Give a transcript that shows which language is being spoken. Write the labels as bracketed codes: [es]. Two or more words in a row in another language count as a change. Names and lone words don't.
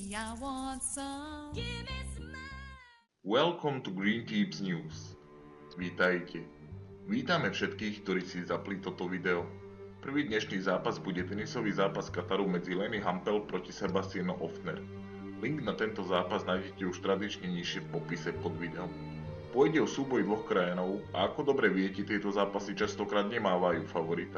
[en] I want some. Give me some more. Welcome to Green Tips News. [sk] Vítajte. Vítame všetkých, ktorí si zapli toto video. Prvý dnešný zápas bude tenisový zápas Kataru medzi Leny Hampel proti Sebastiano Ofner. Link na tento zápas nájdete už tradične nižšie v popise pod videom. Pôjde o súboj dvoch krajinov a ako dobre viete, tieto zápasy častokrát nemávajú favorita.